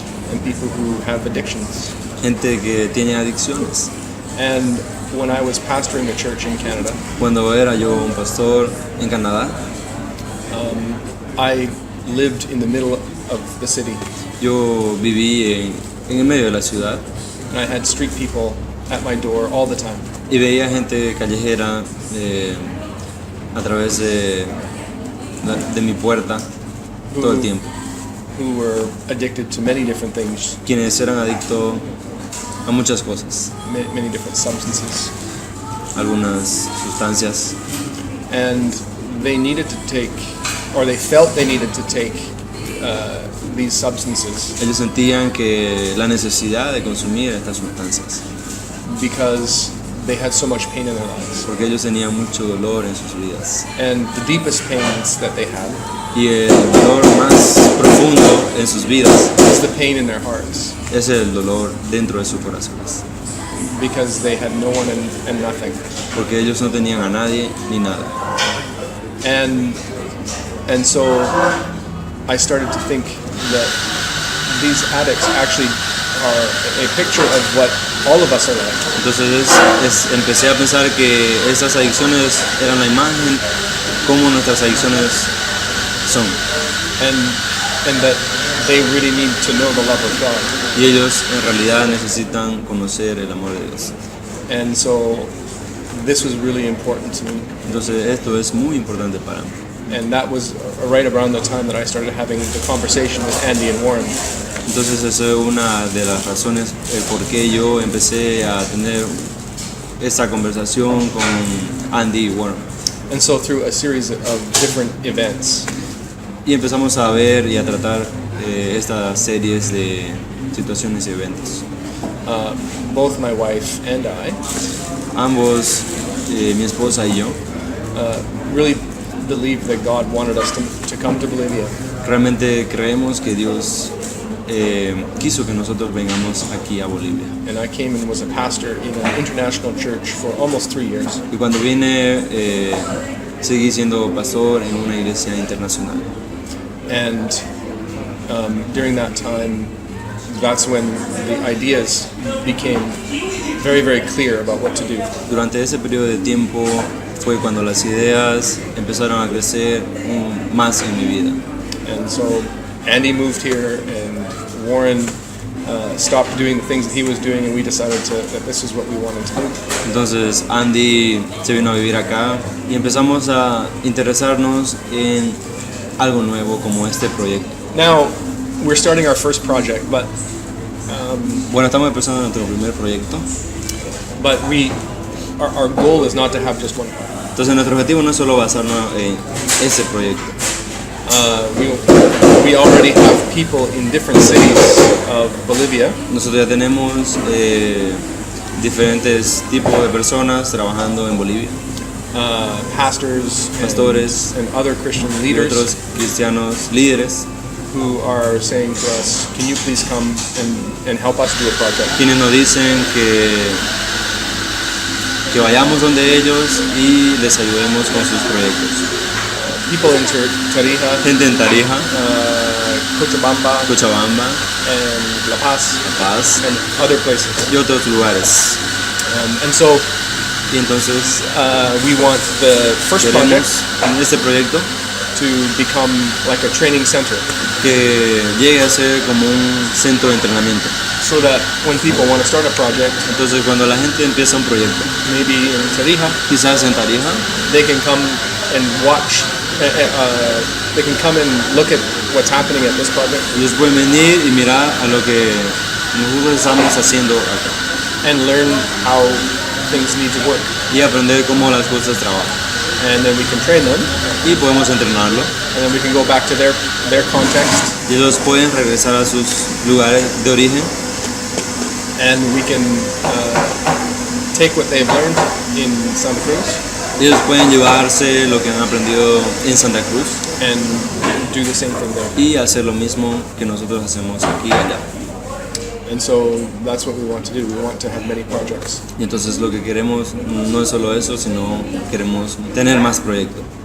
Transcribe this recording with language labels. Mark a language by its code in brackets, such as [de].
[en] and people who have addictions. [es] gente que tiene adicciones. [en] And when I was pastoring a church in Canada, [es] Cuando era yo un pastor en Canadá, [en] I lived in the middle of the city, [es] yo viví en el medio de la ciudad [en] and I had street people at my door all the time. [es] y veía gente callejera a través de mi puerta todo el tiempo, [en] Who were addicted to many different things, [es] quienes eran adictos a muchas cosas, [en] many different substances, [es] algunas sustancias, [en] and they needed to take, or they felt they needed to take these substances [es] ellos sentían que la necesidad de consumir estas sustancias, [en] because they had so much pain in their lives. [es] porque ellos tenían mucho dolor en sus vidas. [en] And the deepest pains that they had [es] Y el dolor más profundo en sus vidas [en] is the pain in their hearts, [es] es el dolor dentro de sus corazones, [en] because they had no one and nothing. [es] porque ellos no tenían a nadie ni nada. [en] And so I started to think that these addicts actually are a picture of what all of us are like. [es] Entonces empecé a pensar que esas adicciones eran la imagen como nuestras adicciones son, [en] And that they really need to know the love of God. [es] y ellos en realidad necesitan conocer el amor de Dios. [en] And so this was really important to me. [es] Entonces esto es muy importante para mí. [en] And that was right around the time that I started having the conversation with Andy and Warren. [es] Entonces esa es una de las razones el por qué yo empecé a tener esta conversación con Andy y Warren. [en] And so through a series of different events, [es] Y empezamos a ver y a tratar estas series de situaciones y eventos. [en] both my wife and I [es] Ambos, mi esposa y yo, [en] really believed that God wanted us to come to Bolivia. [es] realmente creemos que Dios quiso que nosotros vengamos aquí a Bolivia. [en] And I came and was a pastor in an international church for almost 3 years. [es] Y cuando vine, seguí siendo pastor en una iglesia internacional. [en] And during that time, that's when the ideas became very, very clear about what to do. [es] Durante ese periodo de tiempo fue cuando las ideas empezaron a crecer más en mi vida. [en] And so Andy moved here, and Warren stopped doing the things that he was doing, and we decided that this is what we wanted to do. [es] Entonces Andy se vino a vivir acá y empezamos a interesarnos en algo nuevo como este proyecto. [en] Now, we're starting our first project, but [es] Bueno, estamos empezando nuestro primer proyecto. [en] Our goal is not to have just one project. [es] Entonces nuestro objetivo no es solo basarnos en ese proyecto. [en] We already have people in different cities of Bolivia [es] Nosotros ya tenemos diferentes tipos de personas trabajando en Bolivia [en] pastors [es] pastores [en] and other Christian [es] y [en] leaders [es] otros cristianos líderes, [en] who are saying to us, can you please come and help us do a project? [es] quienes nos dicen que vayamos donde ellos y les ayudemos con sus proyectos. [en] People in Tarija, [es] Gente en Tarija, [en] Cochabamba, [es] Cochabamba, [en] and La Paz, [es] La Paz [en] and other places. [es] y otros lugares. [en] And so [es] Y entonces [en] we want the first project [es] queremos en este proyecto [en] to become like a training center, [es] que llegue a ser como un centro de entrenamiento. [en] so that when people want to start a project, [es] Entonces cuando la gente empieza un proyecto, [en] maybe in Tarija, [es] quizás en Tarija, [en] they can come and watch. They can come and look at what's happening at this project [es] ellos pueden venir y mirar a lo que nosotros estamos haciendo acá [en] and learn how things need to work, [es] y aprender cómo las cosas trabajan. [en] and then we can train them, [es] Y podemos entrenarlo [en] and then we can go back to their context, [es] y ellos pueden regresar a sus lugares de origen [en] and we can take what they've learned in Santa Cruz [es] y ellos pueden llevarse lo que han aprendido en Santa Cruz [en] and do the same thing there. [es] y hacer lo mismo que nosotros hacemos aquí y allá. [en] And so that's what we want to do. We want to have many projects. [es] Y entonces lo que queremos no es solo eso, sino queremos tener más proyectos.